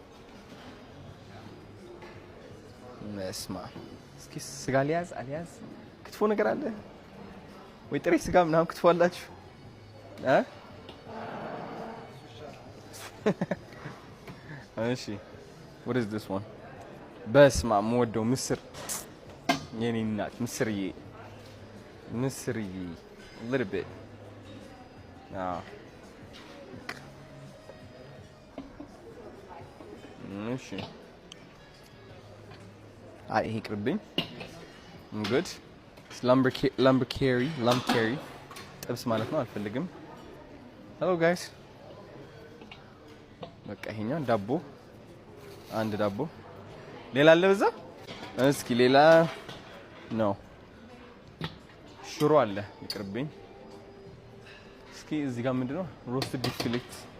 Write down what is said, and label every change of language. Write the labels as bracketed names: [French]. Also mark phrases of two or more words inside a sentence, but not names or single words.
[Amharic] መስማ እስኪ ስጋ ሊያዝ አልያዝ ክትፎ ነገር አለ ወይ ጥሬ ስጋ ምናምን ክትፎ አላችሁ እሺ [English] what is this one [Amharic] በስማ የምወደው ምስር የኔ እናት ምስርዬ [English] a little bit [Amharic] እሺ አይ ይሄ ቅርብኝ [English] good lumber carry [Amharic] ጥብስ ማለት ነው አልፈልግም [English] hello guys [Amharic] በቃ ይሄኛው ዳቦ አንድ ዳቦ ሌላ አለ በዛ እስኪ ሌላ ነው ሽሮ አለ ይቅርብኝ እስኪ እዚህ ጋር ምንድነው [English] roast beef filet